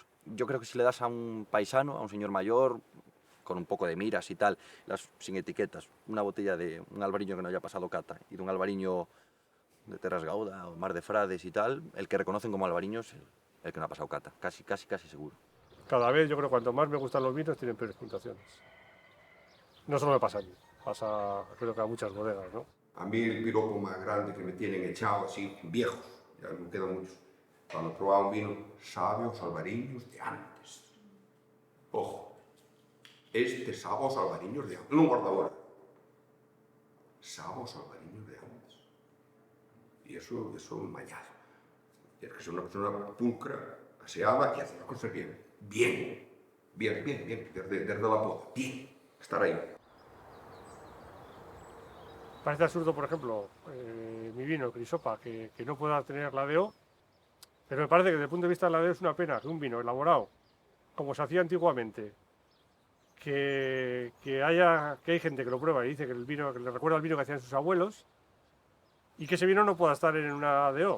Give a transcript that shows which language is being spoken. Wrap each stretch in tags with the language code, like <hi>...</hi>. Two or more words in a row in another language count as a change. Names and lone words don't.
<es>Yo creo que si le das a un paisano, a un señor mayor, con un poco de miras y tal, sin etiquetas, una botella de un albariño que no haya pasado cata y de un albariño de Terras Gauda o Mar de Frades y tal, el que reconocen como albariño es el que no ha pasado cata, casi seguro. Cada vez yo creo que cuanto más me gustan los vinos tienen peores puntuaciones. No solo me pasa a mí, pasa creo que a muchas bodegas, ¿no? A mí el piropo más grande que me tienen echado así, viejos, ya me quedan muchos. Cuando probaba un vino,</es> <gl>sabe aos albariños de antes. Ojo, este sabe aos albariños de antes, non guarda agora. Sabe aos albariños de antes.</gl> <es>Y eso es mañado. Tienes que ser una persona pulcra, aseada y hacer las cosas bien. Bien, desde la poda, bien, estar ahí. Parece absurdo, por ejemplo, mi vino, Crisopa, que no pueda tener la DO, pero me parece que desde el punto de vista de la DO es una pena que un vino elaborado, como se hacía antiguamente, que hay gente que lo prueba y dice que le recuerda al vino que hacían sus abuelos, y que ese vino no pueda estar en una DO.</es>